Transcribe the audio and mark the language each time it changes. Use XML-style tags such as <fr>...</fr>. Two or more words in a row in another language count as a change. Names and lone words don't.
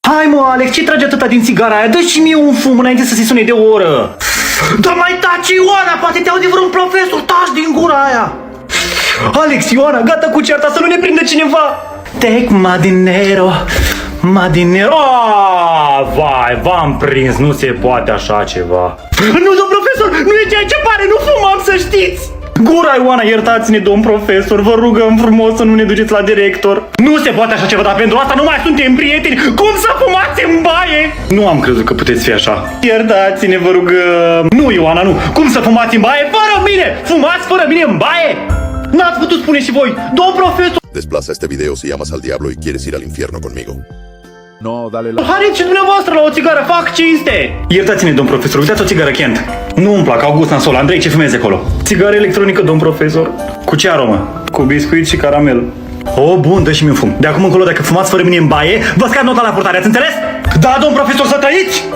<ro>Hai mă, Alex, ce trage atâta din țigara aia? Dă și mie un fum înainte să se sune de o oră. Da mai taci, Ioana, poate te aude vreun profesor, taci din gura aia. Alex, Ioana, gata cu cearta, să nu ne prindă cineva.</ro> <en>Take my dinero, my dinero.</en> <ro>Vai, v-am prins, nu se poate așa ceva. Nu, domn profesor, nu e ceea ce pare, nu fumam, să știți. Gura, Ioana, iertați-ne, domn profesor, vă rugăm frumos să nu ne duceți la director. Nu se poate așa ceva, dar pentru asta nu mai suntem prieteni. Cum să fumați în baie? Nu am crezut că puteți fi așa. Iertați-ne, vă rugăm. Nu, Ioana, nu. Cum să fumați în baie fără mine? Fumați fără mine în baie? N-ați putut spune și voi, domn profesor.</ro> <es>Desplaza este video si llamas al diablo y quieres ir al infierno conmigo. No, dale la...</es> <ro>Haideți și dumneavoastră la o țigară, fac cinste! Iertați-ne, domn profesor, uitați o țigară Kent. Nu-mi plac, August Nasol, Andrei, ce fumezi acolo? Țigară electronică, domn profesor. Cu ce aromă? Cu biscuit și caramel. Oh, bun, dă și mi un fum. De acum încolo, dacă fumați fără mine în baie, vă scad nota la purtare, ați înțeles? Da, domn profesor, să trăiți!</ro>